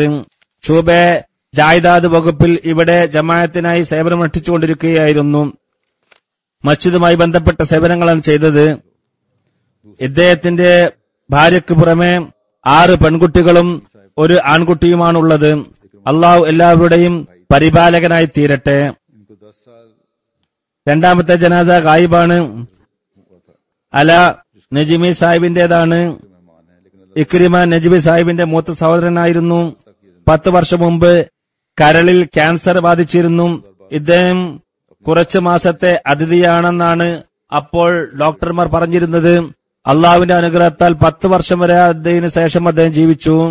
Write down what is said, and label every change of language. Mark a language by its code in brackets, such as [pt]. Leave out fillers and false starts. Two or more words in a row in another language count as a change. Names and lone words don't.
[ur] شعبہ جائیداد [ml] വകുപ്പിൽ ഇവിടെ ജമാഅത്തിനായി സേവനമനുഷ്ഠിച്ചുകൊണ്ടിരിക്കുകയായിരുന്നു. മസ്ജിദുമായി ബന്ധപ്പെട്ട സേവനങ്ങളാണ് ചെയ്തത്. ഇദ്ദേഹത്തിന്റെ ഭാര്യയ്ക്ക് പുറമെ 6 പെൺകുട്ടികളും 1 ആൺകുട്ടിയുമാണുള്ളത്. അള്ളാഹു എല്ലാവരുടെയും പരിപാലകനായി തീരട്ടെ. [ur] ان کو 10 سال [ml] രണ്ടാമത്തെ ജനാസ ഗായിബാണ്. അല നജിമി സാഹിബിന്റേതാണ്. [ur] مہمان ہے، لیکن [ml] ഇക്രിമ നജിബി സാഹിബിന്റെ മൂത്ത സഹോദരനായിരുന്നു. 10 വർഷം മുമ്പ് കരളിൽ ക്യാൻസർ ബാധിച്ചിരുന്നു. ഇദ്ദേഹം കുറച്ചു മാസത്തെ അതിഥിയാണെന്നാണ് അപ്പോൾ ഡോക്ടർമാർ പറഞ്ഞിരുന്നത്. അള്ളാഹുവിന്റെ അനുഗ്രഹത്താൽ 10 വർഷം വരെ അതിന് ശേഷം അദ്ദേഹം ജീവിച്ചു.